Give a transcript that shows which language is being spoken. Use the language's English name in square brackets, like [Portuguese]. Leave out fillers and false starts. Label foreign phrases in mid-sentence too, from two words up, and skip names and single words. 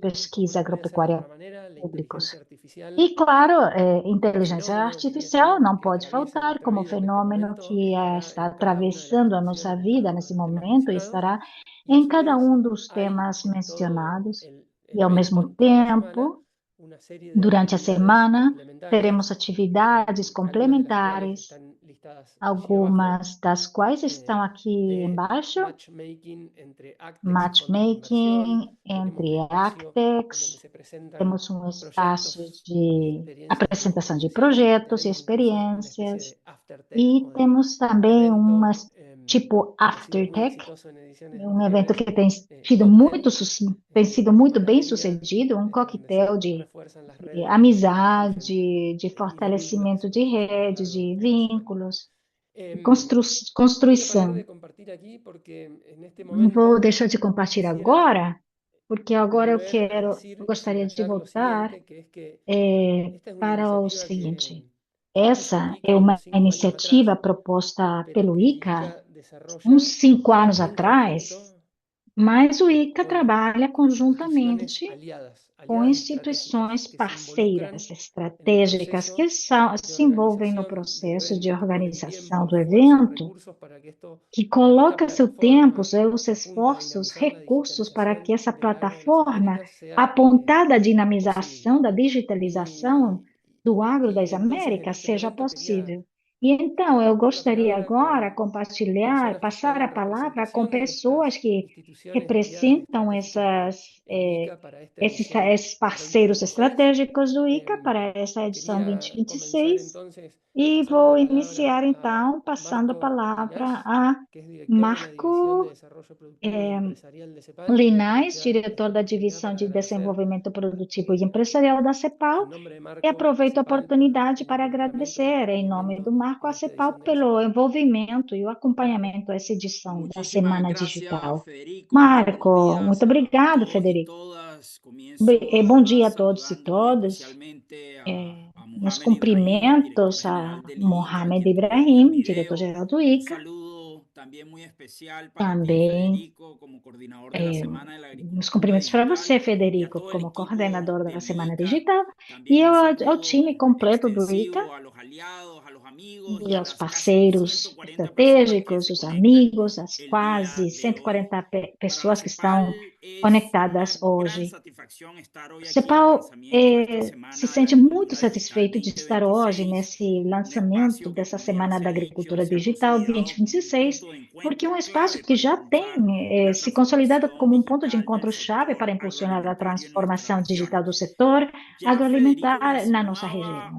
[Spanish] y como [Portuguese] pesquisa [Spanish] no podía ser de [Portuguese] agropecuária [Spanish] otra manera, la [Portuguese] públicos. [Spanish] inteligencia artificial [Portuguese] E, claro, [Spanish] como [Portuguese] inteligência [Spanish] fenómeno [Portuguese] artificial não [Spanish] que [Portuguese] pode [Spanish] atraviesa [Portuguese] faltar [Spanish] nuestra [Portuguese] como [Spanish] vida en este [Portuguese] fenômeno [Spanish] momento [Portuguese] que [Spanish] estará [Portuguese] está [Spanish] en cada una de las [Portuguese] atravessando a nossa [Spanish] discusiones de cada [Portuguese] vida [Spanish] uno de [Portuguese] nesse [Spanish] los temas [Portuguese] momento e [Spanish] mencionados, [Portuguese] estará [Spanish] y a [Portuguese] em [Spanish] su [Portuguese] cada [Spanish] vez [Portuguese] um dos [Spanish] hay [Portuguese] temas [Spanish] en todo [Portuguese] mencionados. [Spanish] el [Portuguese] E, ao [Spanish] evento, [Portuguese] mesmo [Spanish] en toda la semana, [Portuguese] tempo, [Spanish] una serie de [Portuguese] durante a [Spanish] actividades [Portuguese] semana, teremos [Spanish] complementarias, [Portuguese] atividades [Spanish] algunas de las cuales [Portuguese] complementares, [Spanish] están listadas allí abajo, [Portuguese] algumas das quais estão aqui de embaixo, [Spanish] matchmaking entre Actex y fondos de inversión. [Portuguese] matchmaking [Spanish] Tenemos un [Portuguese] entre [Spanish] espacio en donde [Portuguese] Actex, [Spanish] se presentan [Portuguese] temos um espaço [Spanish] proyectos y [Portuguese] de [Spanish] experiencias de nuestros [Portuguese] apresentação de [Spanish] asociados y [Portuguese] projetos e [Spanish] tenemos incluso una especie [Portuguese] experiências, [Spanish] de aftertech [Portuguese] e [Spanish] o de [Portuguese] temos também uma [Spanish] evento [Portuguese] tipo [Spanish] que ha sido muy [Portuguese] Aftertech, [Spanish] exitoso en ediciones [Portuguese] um evento [Spanish] anteriores, [Portuguese] que tem [Spanish] un [Portuguese] tido [Spanish] cóctel [Portuguese] tem sido [Spanish] de [Portuguese] muito bem [Spanish] camaradería [Portuguese] sucedido, um [Spanish] donde se [Portuguese] coquetel [Spanish] refuerzan las [Portuguese] de [Spanish] redes que construyen [Portuguese] amizade, de [Spanish] y los vínculos que [Portuguese] fortalecimento [Spanish] se [Portuguese] de [Spanish] construyen a lo [Portuguese] redes, [Spanish] largo [Portuguese] de [Spanish] de la semana. [Portuguese] vínculos, de [Spanish] Em, Voy a parar [Portuguese] construção. [Spanish] de compartir aquí porque en este [Portuguese] Não vou [Spanish] momento [Portuguese] deixar de compartilhar [Spanish] quisiera [Portuguese] agora, porque agora [Spanish] volver a [Portuguese] eu [Spanish] decir y [Portuguese] gostaria de [Spanish] subrayar lo [Portuguese] voltar [Spanish] siguiente, que es que esta es una [Portuguese] para o [Spanish] iniciativa que [Portuguese] seguinte. [Spanish] propuso el [Portuguese] Essa é [Spanish] ICA [Portuguese] uma [Spanish] unos 5 años [Portuguese] iniciativa [Spanish] atrás, [Portuguese] proposta [Spanish] pero [Portuguese] pelo [Spanish] que el [Portuguese] ICA [Spanish] ICA [Portuguese] uns [Spanish] desarrolla [Portuguese] 5 anos [Spanish] en [Portuguese] atrás, [Spanish] conjunto [Portuguese] mas o ICA [Spanish] con [Portuguese] trabalha [Spanish] instituciones [Portuguese] conjuntamente [Spanish] aliadas, [Portuguese] com [Spanish] aliadas estratégicas [Portuguese] instituições [Spanish] que se [Portuguese] parceiras [Spanish] involucran en el [Portuguese] estratégicas que [Spanish] proceso de [Portuguese] se envolvem no [Spanish] organización del [Portuguese] processo de [Spanish] evento, que ponen [Portuguese] organização [Spanish] tiempo, [Portuguese] do [Spanish] esfuerzo, [Portuguese] evento, [Spanish] recursos para que esta [Portuguese] coloca seu tempo, [Spanish] plataforma [Portuguese] seus [Spanish] que apunta a [Portuguese] esforços, [Spanish] dinamizar la [Portuguese] recursos para que [Spanish] digitalización [Portuguese] essa [Spanish] del agro de las [Portuguese] plataforma [Spanish] Américas sea [Portuguese] apontada à [Spanish] posible. [Portuguese] dinamização da digitalização [Spanish] Y, [Portuguese] do agro das [Spanish] y entonces en [Portuguese] Américas [Spanish] este [Portuguese] seja [Spanish] momento queria [Portuguese] possível. E então eu [Spanish] compartir la [Portuguese] gostaria [Spanish] palabra [Portuguese] agora [Spanish] con [Portuguese] compartilhar, [Spanish] personas que están [Portuguese] passar a [Spanish] en [Portuguese] palavra com [Spanish] representación de estas [Portuguese] pessoas que [Spanish] instituciones aliadas [Portuguese] representam [Spanish] estratégicas del ICA para esta edición [Portuguese] esses parceiros [Spanish] 2026. [Portuguese] estratégicos do ICA para essa edição [Spanish] Quería comenzar [Portuguese] 2026 [Spanish] entonces [Portuguese] e [Spanish] pasando [Portuguese] vou [Spanish] la palabra [Portuguese] iniciar [Spanish] a [Portuguese] então passando a [Spanish] Marco [Portuguese] palavra [Spanish] Linares, [Portuguese] a [Spanish] que es director de la División de [Portuguese] Marco [Spanish] Desarrollo Productivo y Empresarial de CEPAL, que [Portuguese] Linais, [Spanish] aprovecha [Portuguese] diretor [Spanish] esta [Portuguese] da [Spanish] oportunidad [Portuguese] Divisão [Spanish] para [Portuguese] de [Spanish] agradecer [Portuguese] Desenvolvimento Produtivo e Empresarial da CEPAL, [Spanish] en nombre de [Portuguese] e [Spanish] Marco a [Portuguese] aproveito a [Spanish] CEPAL por [Portuguese] oportunidade [Spanish] el [Portuguese] para [Spanish] involucramiento y [Portuguese] agradecer, em nome do [Spanish] acompañamiento [Portuguese] Marco [Spanish] en [Portuguese] a [Spanish] esta [Portuguese] CEPAL, [Spanish] edición de la [Portuguese] pelo [Spanish] semana. [Portuguese] envolvimento e o [Spanish] Marco. [Portuguese] acompanhamento a essa edição da [Spanish] Muchísimas [Portuguese] Semana [Spanish] gracias, [Portuguese] Digital. [Spanish] Federico. Muy buenos [Portuguese] Marco, muito [Spanish] días a [Portuguese] obrigado, [Spanish] todos y [Portuguese] Federico. [Spanish] todas. Comienzo [Portuguese] Bom [Spanish] además [Portuguese] dia a todos e [Spanish] saludando muy [Portuguese] todas. [Spanish] especialmente a [Portuguese] Meus [Spanish] Mohamed Ibrahim, director [Portuguese] cumprimentos [Spanish] general [Portuguese] a [Spanish] del ICA, [Portuguese] Mohamed [Spanish] quien por ahí ve el [Portuguese] Ibrahim, [Spanish] video. [Portuguese] diretor-geral do [Spanish] Un [Portuguese] ICA. [Spanish] saludo también muy especial para ti, [Portuguese] Também [Spanish] Federico, como coordinador de la Semana de la [Portuguese] meus [Spanish] Agricultura [Portuguese] cumprimentos para [Spanish] Digital, [Portuguese] você, [Spanish] y a [Portuguese] Federico, [Spanish] todo el [Portuguese] como [Spanish] equipo [Portuguese] coordenador da [Spanish] del [Portuguese] Semana [Spanish] ICA. [Portuguese] Digital, e [Spanish] También un [Portuguese] ao [Spanish] saludo [Portuguese] time completo do ICA, [Spanish] extensivo a los aliados, a los amigos y [Portuguese] e [Spanish] a [Portuguese] aos [Spanish] las casi [Portuguese] parceiros [Spanish] 140 personas que [Portuguese] estratégicos, [Spanish] se [Portuguese] os [Spanish] conectan [Portuguese] amigos, as [Spanish] el día [Portuguese] quase [Spanish] de hoy. [Portuguese] 140 [Spanish] Para la [Portuguese] pessoas que [Spanish] CEPAL, [Portuguese] estão conectadas hoje. O CEPAL se sente muito satisfeito de estar hoje nesse lançamento dessa Semana da Agricultura Digital 2026, porque é um espaço que já tem se consolidado como um ponto de encontro-chave para impulsionar a transformação digital do setor agroalimentar na nossa região.